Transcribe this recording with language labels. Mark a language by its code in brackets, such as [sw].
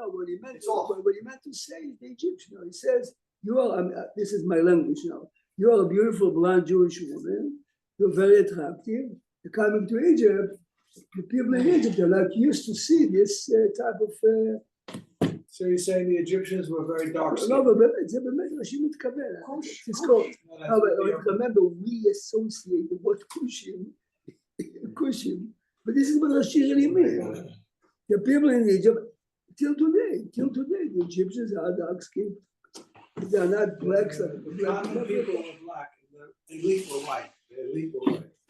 [en] What he meant to say is the Egyptian. He says, "You are." This is my language now. You are a beautiful blonde Jewish woman. You're very attractive. You're coming to Egypt. The people in Egypt are not used to see this type of. So you're saying the Egyptians were very dark skinned? No, but [he] זה באמת רש"י מתכוון. תזכור. [en] Remember, we associate the word kushim, but this is what Rashi really means. The people in Egypt, till today, the Egyptians are dark skinned. They are not blacks. The common people were black, and the elite were white.